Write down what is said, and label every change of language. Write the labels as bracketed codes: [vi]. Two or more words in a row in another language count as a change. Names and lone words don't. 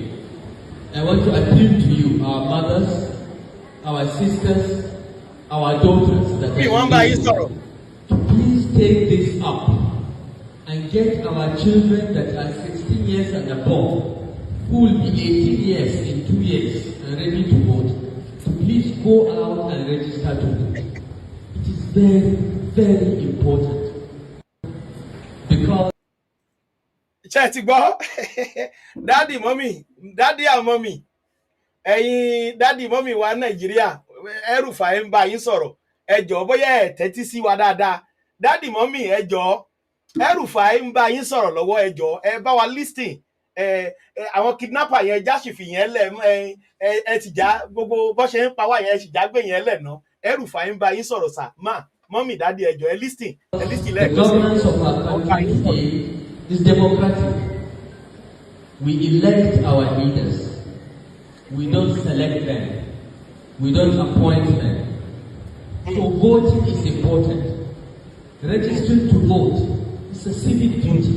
[en] I want to appeal to you, our mothers, our sisters, our daughters, that are to please take this up and get our children that are 16 years and above, who will be 18 years in 2 years and ready to vote, to please go out and register to vote. It is very, very important. Because Chatty boy, daddy, mommy, daddy and mommy. Daddy, mommy, wa Nigeria. [yo] El-Rufai ń bá yín sọ̀rọ̀. Ẹ jọ̀ọ́ bóyá ẹ tẹ́tí sí wa dáadáa. [en] Daddy, mommy, [yo] ẹ jọ̀ọ́. El-Rufai ń bá yín sọ̀rọ̀ lọ́wọ́ ẹ jọ̀ọ́. Ẹ bá wa listen. Àwọn kidnapper yẹn já sì fi yẹn lẹ̀ ẹ ti já gbogbo bó ṣe ń pa wá yẹn sì já gbé yẹn lẹ̀ ná. El-Rufai ń bá yín sọ̀rọ̀ sà. [en] Mommy, daddy, [yo] ẹ jọ̀ọ́ ẹ listen. Ẹ listen lẹ́ẹ̀kan. [en] The governance of our country today is democratic. We elect our leaders. We don't select them. We don't appoint them. So voting is important. Registering to vote is a civic duty.